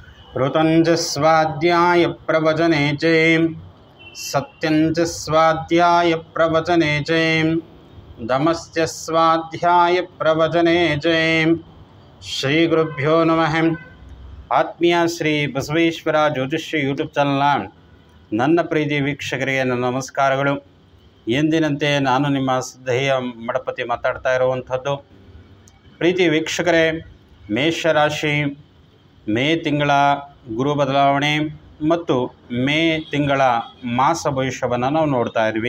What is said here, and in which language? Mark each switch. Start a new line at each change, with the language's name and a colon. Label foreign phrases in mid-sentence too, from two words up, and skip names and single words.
Sanskrit: ऋतञ्च स्वाध्याय प्रवचने च सत्यञ्च स्वाध्याय प्रवचने च दमश्च स्वाध्याय प्रवचने च ಶ್ರೀ ಗುರುಭ್ಯೋ ನಮಃ.
Kannada: ಆತ್ಮೀಯ ಶ್ರೀ ಬಸವೇಶ್ವರ ಜ್ಯೋತಿಷ್ಯ ಯೂಟ್ಯೂಬ್ ಚಾನಲ್ನ ನನ್ನ ಪ್ರೀತಿ ವೀಕ್ಷಕರಿಗೆ ನನ್ನ ನಮಸ್ಕಾರಗಳು. ಎಂದಿನಂತೆ ನಾನು ನಿಮ್ಮ ಸಿದ್ಧಯ್ಯ ಮಡಪತಿ ಮಾತಾಡ್ತಾ ಇರುವಂಥದ್ದು. ಪ್ರೀತಿ ವೀಕ್ಷಕರೇ, ಮೇಷರಾಶಿ ಮೇ ತಿಂಗಳ ಗುರು ಬದಲಾವಣೆ ಮತ್ತು ಮೇ ತಿಂಗಳ ಮಾಸ ಭವಿಷ್ಯವನ್ನು ನಾವು ನೋಡ್ತಾ ಇದ್ವಿ.